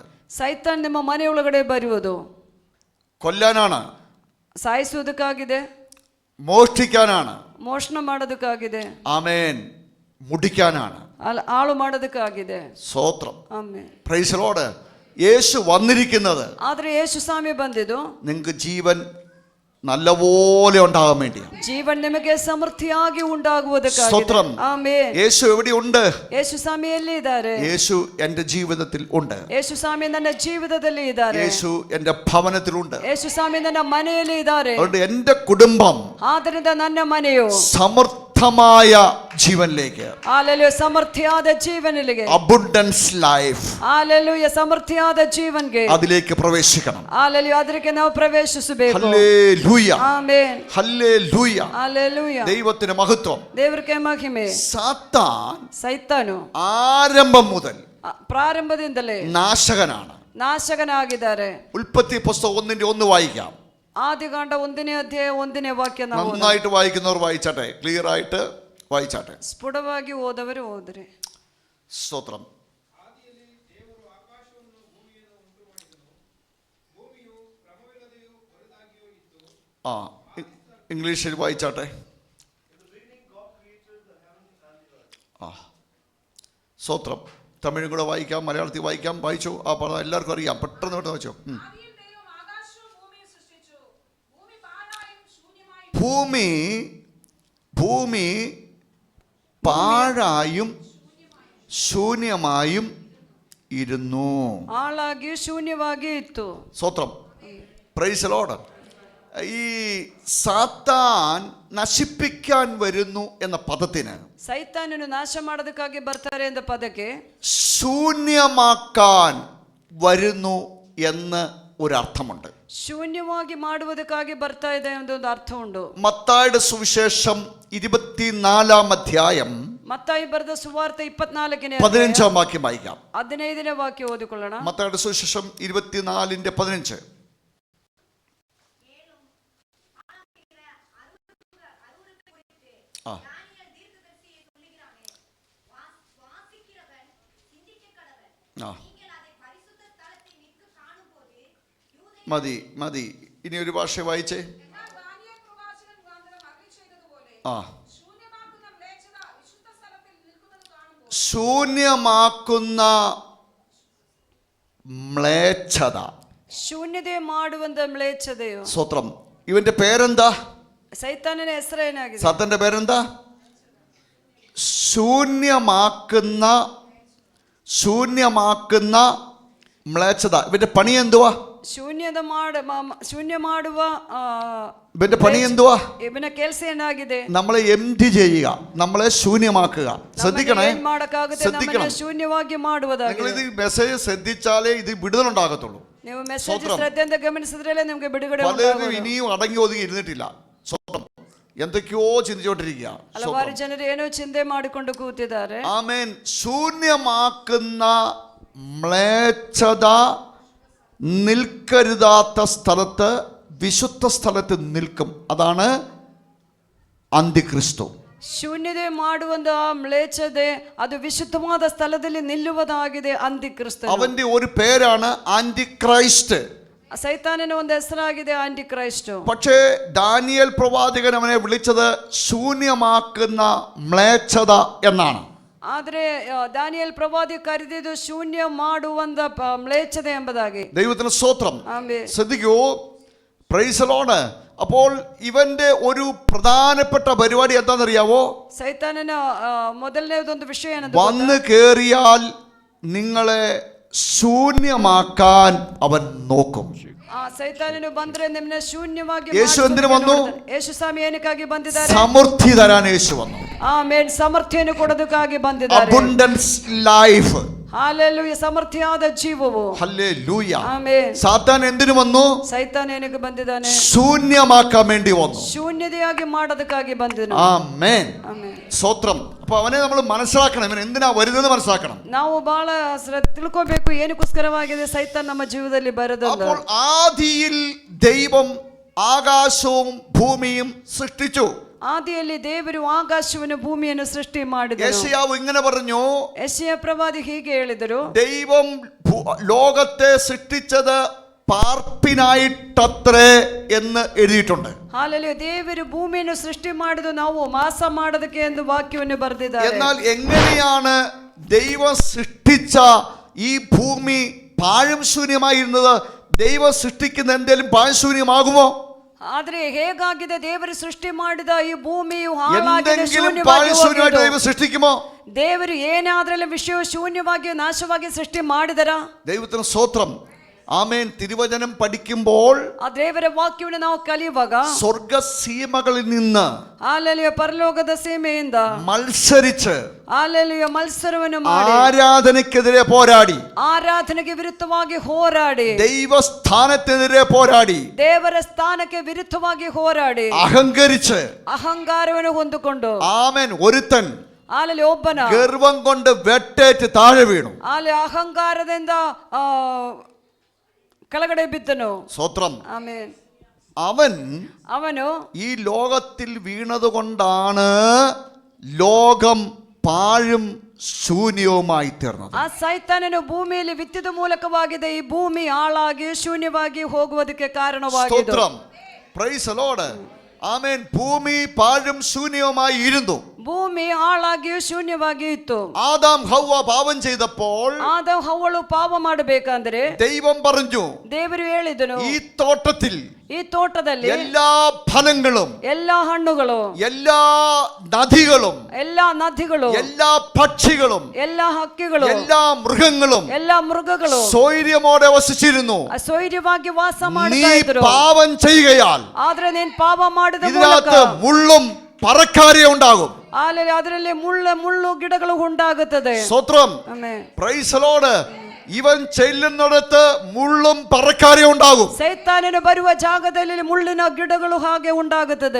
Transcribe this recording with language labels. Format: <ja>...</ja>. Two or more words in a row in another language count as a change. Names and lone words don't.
<kn>ಸೈತಾನ್ ನಿಮ್ಮ ಮನೆಯೊಳಗಡೆ ಬರುವುದು</kn> <ml>കൊല്ലാനാണ്,</ml> <kn>ಸಾಯಿಸುವುದಕ್ಕಾಗಿದೆ,</kn> <ml>മോഷ്ടിക്കാനാണ്,</ml> <kn>ಮೋಷಣ ಮಾಡೋದಕ್ಕಾಗಿದೆ,</kn> <ml>ആമേൻ, മുടിക്കാനാണ്,</ml> <kn>ಹಾಳು ಮಾಡೋದಕ್ಕಾಗಿದೆ.</kn> <ml>സ്തോത്രം.</ml> <kn>ಆಮೆನ್.</kn> <en>Praise the Lord.</en> <ml>യേശു വന്നിരിക്കുന്നത്</ml> <kn>ಆದ್ರೆ ಯೇಸು ಸ್ವಾಮಿ ಬಂದಿದ್ದು</kn> <ml>നിങ്ങൾക്ക് ജീവൻ നല്ലപോലെ ഉണ്ടാകാൻ വേണ്ടിയാണ്.</ml> <kn>ಜೀವನ ನಿಮಗೆ ಸಮೃದ್ಧಿಯಾಗಿ ಉಂಟಾಗುವುದಕ್ಕಾಗಿದೆ.</kn> <ml>സ്തോത്രം.</ml> <kn>ಆಮೆನ್.</kn> <ml>യേശു എവിടെയുണ്ട്?</ml> <kn>ಯೇಸು ಸ್ವಾಮಿ ಎಲ್ಲಿ ಇದ್ದಾರೆ?</kn> <ml>യേശു എൻ്റെ ജീവിതത്തിൽ ഉണ്ട്.</ml> <kn>ಯೇಸು ಸ್ವಾಮಿ ನನ್ನ ಜೀವಿತದಲ್ಲಿ ಇದ್ದಾರೆ.</kn> <ml>യേശു എൻ്റെ ഭവനത്തിലുണ്ട്.</ml> <kn>ಯೇಸು ಸ್ವಾಮಿ ನನ್ನ ಮನೆಯಲ್ಲಿ ಇದ್ದಾರೆ.</kn> <ml>അതുകൊണ്ട് എൻ്റെ കുടുംബം</ml> <kn>ಆದ್ದರಿಂದ ನನ್ನ ಮನೆಯು</kn> <ml>സമർത്ഥമായ ജീവനിലേക്ക്,</ml> <kn>ಹಾಲೆಲೂಯ, ಸಮೃದ್ಧಿಯಾದ ಜೀವನಿಗೆ,</kn> <en>abundance life,</en> <kn>ಹಾಲೆಲೂಯ, ಸಮೃದ್ಧಿಯಾದ ಜೀವನ್ಗೆ</kn> <ml>അതിലേക്ക് പ്രവേശിക്കണം.</ml> <kn>ಹಾಲೆಲೂಯ, ಅದಕ್ಕೆ ನಾವು ಪ್ರವೇಶಿಸಬೇಕು.</kn> <ml>ഹല്ലേലൂയ.</ml> <kn>ಆಮೆನ್.</kn> <ml>ഹല്ലേലൂയ.</ml> <kn>ಹಾಲೆಲೂಯ.</kn> <ml>ദൈവത്തിന് മഹത്വം.</ml> <kn>ದೇವರಿಗೆ ಮಹಿಮೆ.</kn> <ml>സാത്താൻ</ml> <kn>ಸೈತಾನು</kn> <ml>ആരംഭം മുതൽ</ml> <kn>ಪ್ರಾರಂಭದಿಂದಲೇ</kn> <ml>നാശകനാണ്.</ml> <kn>ನಾಶಕನಾಗಿದ್ದಾರೆ.</kn> <ml>ഉൽപ്പത്തി പുസ്തകം 1:1 വായിക്കാം.</ml> <kn>ಆದಿಕಾಂಡ 1ನೇ ಅಧ್ಯಾಯ 1ನೇ ವಾಕ್ಯ ನಾವು</kn> <ml>നന്നായിട്ട് വായിക്കുന്നവർ വായിച്ചാട്ടെ, ക്ലിയർ ആയിട്ട് വായിച്ചാട്ടെ.</ml> <kn>ಸ್ಫುಟವಾಗಿ ಓದವರು ಓದ್ರಿ.</kn> <ml>സ്തോത്രം. ആ, ഇംഗ്ലീഷിൽ വായിച്ചാട്ടെ. ആ, സ്തോത്രം. തമിഴും കൂടെ വായിക്കാം, മലയാളത്തിൽ വായിക്കാം. വായിച്ചു. ആ പറഞ്ഞ എല്ലാവർക്കും അറിയാം. പെട്ടെന്ന് വായിച്ചോ. ഭൂമി പാഴായും ശൂന്യമായും ഇരുന്നു.</ml> <kn>ಹಾಳಾಗಿ ಶೂನ್ಯವಾಗಿ ಇತ್ತು.</kn> <ml>സ്തോത്രം.</ml> <en>Praise the Lord.</en> <ml>ഈ സാത്താൻ നശിപ്പിക്കാൻ വരുന്നു എന്ന പദത്തിന്,</ml> <kn>ಸೈತಾನನು ನಾಶ ಮಾಡೋದಕ್ಕಾಗಿ ಬರ್ತಾರೆ ಎಂದ ಪದಕ್ಕೆ,</kn> <ml>ശൂന്യമാക്കാൻ വരുന്നു എന്ന് ഒരർത്ഥമുണ്ട്.</ml> <kn>ಶೂನ್ಯವಾಗಿ ಮಾಡುವುದಕ್ಕಾಗಿ ಬರ್ತಾ ಇದೆ ಎಂಬ ಒಂದು ಅರ್ಥ ಉಂಟು.</kn> <ml>മത്തായിയുടെ സുവിശേഷം 24-ാം അധ്യായം</ml> <kn>ಮತ್ತಾಯಿ ಬರೆದ ಸುವಾರ್ತೆ 24ನೇ</kn> <ml>15-ാം വാക്യം വായിക്കാം.</ml> <kn>15ನೇ ವಾಕ್ಯ ಓದಿಕೊಳ್ಳೋಣ.</kn> <ml>മത്തായിയുടെ സുവിശേഷം 24:15. ആ, ആ, മതി മതി. ഇനി ഒരു ഭാഷ വായിച്ചേ. ആ, ശൂന്യമാക്കുന്ന മ്ലേച്ഛത.</ml> <kn>ಶೂನ್ಯತೆ ಮಾಡುವಂತ ಮ್ಲೇಚ್ಛತೆಯು.</kn> <ml>സ്തോത്രം. ഇവന്റെ പേരെന്താ?</ml> <kn>ಸೈತಾನನ ಹೆಸರೇನಾಗಿದೆ?</kn> <ml>സാത്താന്റെ പേരെന്താ? ശൂന്യമാക്കുന്ന ശൂന്യമാക്കുന്ന മ്ലേച്ഛത. ഇവന്റെ പണി എന്തുവാ?</ml> <kn>ಶೂನ್ಯ ಮಾಡುವ</kn> <ml>ഇവന്റെ പണി എന്തുവാ?</ml> <kn>ಇವನ ಕೆಲಸ ಏನಾಗಿದೆ?</kn> <ml>നമ്മളെ എംപ്റ്റി ചെയ്യുക, നമ്മളെ ശൂന്യമാക്കുക. ശ്രദ്ധിക്കണേ,</ml> <kn>ശ്രദ്ധിക്കണം. ശൂന്യವಾಗಿ ಮಾಡುವುದಾಗಿದೆ.</kn> <ml>നിങ്ങൾ ഇത് മെസ്സേജ് ശ്രദ്ധിച്ചാലേ ഇത് വിടുതലുണ്ടാകത്തുള്ളൂ.</ml> <kn>ನೀವು ಮೆಸೇಜ್ ಶ್ರದ್ಧೆಯಿಂದ ಗಮನಿಸಿದ್ರೇ ನಿಮಗೆ ಬಿಡುಗಡೆ</kn> <ml>പലരും</ml> <kn>ಉಂಟಾಗುವುದು.</kn> <ml>ഇനിയും അടങ്ങി ഒതുങ്ങി ഇരുന്നിട്ടില്ല. സ്വന്തം എന്തൊക്കെയോ ചിന്തിച്ചോണ്ടിരിക്കുക.</ml> <kn>ಹಲವಾರು ಜನರು ಏನೋ ಚಿಂತೆ ಮಾಡಿಕೊಂಡು ಕೂತಿದ್ದಾರೆ.</kn> <ml>ആമേൻ. ശൂന്യമാക്കുന്ന മ്ലേച്ഛത നിൽക്കരുതാത്ത സ്ഥലത്ത് വിശുദ്ധ സ്ഥലത്ത് നിൽക്കും. അതാണ് അന്തിക്രിസ്തു.</ml> <kn>ಶೂನ್ಯತೆ ಮಾಡುವಂತಹ ಮ್ಲೇಚ್ಛತೆ ಅದು ವಿಶುದ್ಧವಾದ ಸ್ಥಳದಲ್ಲಿ ನಿಲ್ಲುವುದಾಗಿದೆ ಅಂತಿಕ್ರಿಸ್ತ.</kn> <ml>അവന്റെ ഒരു പേരാണ് ആന്റിക്രൈസ്റ്റ്.</ml> <kn>സൈത്താനನ ಒಂದು ಹೆಸರಾಗಿದೆ ആന്റിക്രൈസ്റ്റ്.</kn> <ml>പക്ഷേ ദാനിയേൽ പ്രവാചകൻ അവനെ വിളിച്ചത് ശൂന്യമാക്കുന്ന മ്ലേച്ഛത എന്നാണ്.</ml> <kn>ಆದ್ರೆ ದಾನಿಯೇಲ್ ಪ್ರವಾದಿ ಕರೆದಿದ್ದು ಶೂನ್ಯ ಮಾಡುವಂತ ಮ್ಲೇಚ್ಛತೆ ಎಂಬುದಾಗಿ.</kn> <ml>ദൈവത്തിന് സ്തോത്രം. ആമേൻ. ശ്രദ്ധിക്കൂ,</ml> <en>Praise the Lord.</en> <ml>അപ്പോൾ ഇവന്റെ ഒരു പ്രധാനപ്പെട്ട പരിപാടി എന്താണെന്നറിയാവോ?</ml> <kn>സൈത്താനന ಮೊದಲನೇದೊಂದು ವಿಷಯ ಏನಂತ</kn> <ml>വന്ന് കേറിയാൽ നിങ്ങളെ ശൂന്യമാക്കാൻ അവൻ നോക്കും.</ml> <kn>ಸೈತಾನನು ಬಂದ್ರೆ ನಿಮ್ಮನ್ನ ಶೂನ್ಯವಾಗಿ</kn> <ml>യേശു എന്തിനു വന്നു?</ml> <kn>ಯೇಸು ಸ್ವಾಮಿ ಏನಕ್ಕಾಗಿ ಬಂದಿದ್ದಾರೆ?</kn> <ml>സമൃദ്ധി തരാൻ യേശു വന്നു.</ml> <kn>ಆಮೆನ್. ಸಮೃದ್ಧಿಯನ್ನು ಕೊಡೋದಕ್ಕಾಗಿ ಬಂದಿದ್ದಾರೆ.</kn> <en>abundance life.</en> <kn>ഹല്ലേലൂയ. സമൃദ്ധിಯಾದ ಜೀವವು.</kn> <ml>ഹല്ലേലൂയ.</ml> <kn>ಆಮೆನ್.</kn> <ml>സാത്താൻ എന്തിനു വന്നു?</ml> <kn>ಸೈತಾನ ಏನಕ್ಕೆ ಬಂದಿದ್ದಾನೆ?</kn> <ml>ശൂന്യമാക്കാൻ വേണ്ടി വന്നു.</ml> <kn>ಶೂನ್ಯತೆಯಾಗಿ ಮಾಡೋದಕ್ಕಾಗಿ ಬಂದನು.</kn> <ml>ആമേൻ.</ml> <kn>ಆಮೆನ್.</kn> <ml>സ്തോത്രം. അപ്പൊ അവനെ നമ്മൾ മനസ്സിലാക്കണം. ഇവൻ എന്തിനാ വരുന്നത് മനസ്സിലാക്കണം.</ml> <kn>ನಾವು ಬಹಳ ತಿಳ್ಕೋಬೇಕು ಏನಕ್ಕೋಸ್ಕರವಾಗಿದೆ ಸೈತಾನ್ ನಮ್ಮ ಜೀವನದಲ್ಲಿ ಬರೋದು.</kn> <ml>അപ്പോൾ ആദിയിൽ ദൈവം ആകാശവും ഭൂമിയും സൃഷ്ടിച്ചു.</ml> <kn>ಆದಿಯಲ್ಲಿ ದೇವರು ಆಕಾಶವನ್ನು ಭೂಮಿಯನ್ನು ಸೃಷ್ಟಿ ಮಾಡಿದರು.</kn> <ml>യെശയ്യാവ് ഇങ്ങനെ പറഞ്ഞു.</ml> <kn>ಯೆಶಯ ಪ್ರವಾದಿ ಹೀಗೆ ಹೇಳಿದರು,</kn> <ml>ദൈവം ലോകത്തെ സൃഷ്ടിച്ചത് പാർപ്പിനായിട്ടത്രേ എന്ന് എഴുതിയിട്ടുണ്ട്.</ml> <kn>ಹಾಲೆಲೂಯ. ದೇವರು ಭೂಮಿಯನ್ನು ಸೃಷ್ಟಿ ಮಾಡಿದ್ದು ನಾವು ವಾಸ ಮಾಡೋದಕ್ಕೆ ಎಂದು ವಾಕ್ಯವನ್ನು ಬರೆದಿದ್ದಾರೆ.</kn> <ml>എന്നാൽ എങ്ങനെയാണ് ദൈവം സൃഷ്ടിച്ച ഈ ഭൂമി പാഴും ശൂന്യമായിരുന്നത്? ദൈവം സൃഷ്ടിക്കുന്ന എന്തെങ്കിലും പാഴ്ശൂന്യമാകുമോ?</ml> <kn>ಆದ್ರೆ ಹೇಗಾಗಿದೆ ದೇವರು ಸೃಷ್ಟಿ ಮಾಡಿದ ಈ ಭೂಮಿಯು</kn> <ml>എന്തെങ്കിലും പാഴ്ശൂന്യമായിട്ട് ദൈവം സൃഷ്ടിക്കുമോ?</ml> <kn>ದೇವರು ಏನಾದ್ರಲ್ಲಿ ವಿಷಯ ശൂന്ಯವಾಗಿ ನಾಶವಾಗಿ ಸೃಷ್ಟಿ ಮಾಡಿದರ?</kn> <ml>ദൈവത്തിന് സ്തോത്രം. ആമേൻ. തിരുവചനം പഠിക്കുമ്പോൾ</ml> <kn>ಆ ದೇವರ ವಾಕ್ಯವನ್ನು ನಾವು ಕಲಿಯುವಾಗ</kn> <ml>സ്വർഗസീമകളിൽ നിന്ന്</ml> <kn>ಹಾಲೆಲೂಯ ಪರಲೋಕದ ಸೀಮೆಯಿಂದ</kn> <ml>മത്സരിച്ച്</ml> <kn>ಹಾಲೆಲೂಯ ಮತ್ಸರವನ್ನು ಮಾಡಿ</kn> <ml>ആരാധനയ്ക്കെതിരെ പോരാടി,</ml> <kn>ಆರಾಧನೆಗೆ ವಿರುದ್ಧವಾಗಿ ಹೋರಾಡಿ,</kn> <ml>ദൈവസ്ഥാനത്തിനെതിരെ പോരാടി,</ml> <kn>ದೇವರ ಸ್ಥಾನಕ್ಕೆ ವಿರುದ್ಧವಾಗಿ ಹೋರಾಡಿ,</kn> <ml>അഹങ്കരിച്ച്</ml> <kn>ಅಹಂಕಾರವನ್ನು ಹೊಂದಿಕೊಂಡು</kn> <ml>ആമേൻ ഒരുത്തൻ</ml> <kn>ಅಲ್ಲಿ ಒಬ್ಬನ</kn> <ml>ഗർവം കൊണ്ട് വെട്ടേറ്റ് താഴെ വീണു.</ml> <kn>ಅಲ್ಲಿ ಅಹಂಕಾರದಿಂದ ಕೆಳಗಡೆ ಬಿದ್ದನು.</kn> <ml>സ്തോത്രം.</ml> <kn>ಆಮೆನ್.</kn> <ml>അവന് ഈ ലോകത്തിൽ വീണതുകൊണ്ടാണ് ലോകം പാഴും ശൂന്യവുമായി തീർന്നത്.</ml> <kn>ಆ ಸೈತಾನನು ಭೂಮಿಯಲ್ಲಿ ಬಿತ್ತಿದ ಮೂಲಕವಾಗಿದೆ ಈ ಭೂಮಿ ಹಾಳಾಗಿ ಶೂನ್ಯವಾಗಿ ಹೋಗುವುದಕ್ಕೆ ಕಾರಣವಾಗಿದೆ.</kn> <ml>സ്തോത്രം.</ml> <en>Praise the Lord.</en> <ml>ആമേൻ. ഭൂമി പാഴും ശൂന്യവുമായി ഇരുന്നു.</ml> <kn>ಭೂಮಿ ಹಾಳಾಗಿ ಶೂನ್ಯವಾಗಿ ಇತ್ತು.</kn> <ml>ആദാം ഹവ്വ പാപം ചെയ്തപ്പോൾ</ml> <kn>ಆದಮ್ ಹವ್ವಳು ಪಾಪ ಮಾಡಬೇಕಂದ್ರೆ</kn> <ml>ദൈവം പറഞ്ഞു,</ml> <kn>ದೇವರು ಹೇಳಿದನು,</kn> <ml>ഈ തോട്ടത്തിൽ</ml> <kn>ಈ ತೋಟದಲ್ಲಿ</kn> <ml>എല്ലാ ഫലങ്ങളും,</ml> <kn>ಎಲ್ಲಾ ಹಣ್ಣುಗಳು,</kn> <ml>എല്ലാ നദികളും,</ml> <kn>ಎಲ್ಲಾ ನದಿಗಳು,</kn> <ml>എല്ലാ പക്ഷികളും,</ml> <kn>ಎಲ್ಲಾ ಹಕ್ಕಿಗಳು,</kn> <ml>എല്ലാ മൃഗങ്ങളും</ml> <kn>ಎಲ್ಲಾ ಮೃಗಗಳು</kn> <ml>സ്വൈര്യമോടെ വസിച്ചിരുന്നു.</ml> <kn>ಸ್ವೈರ್ಯವಾಗಿ ವಾಸ</kn> <ml>നീ</ml> <kn>ಮಾಡ್ತಾ ಇದ್ರು.</kn> <ml>പാപം ചെയ്യുകയാൽ</ml> <kn>ಆದ್ರೆ ನೀನ್ ಪಾಪ ಮಾಡಿದ ಮೂಲಕ</kn> <ml>ഇതിനകത്ത് മുള്ളും പറക്കാരിയ ഉണ്ടാകും.</ml> <kn>ಅದರಲ್ಲಿ ಮುಳ್ಳು ಗಿಡಗಳು ಉಂಟಾಗುತ್ತದೆ.</kn> <ml>സ്തോത്രം.</ml> <kn>ಆಮೆನ್.</kn> <en>Praise the Lord.</en> <ml>ഇവൻ ചെല്ലുന്നിടത്ത് മുള്ളും പറക്കാരിയ ഉണ്ടാകും.</ml> <kn>ಸೈತಾನನು ಬರುವ ಜಾಗದಲ್ಲಿ ಮುಳ್ಳಿನ ಗಿಡಗಳು ಹಾಗೆ ಉಂಟಾಗುತ್ತದೆ.</kn>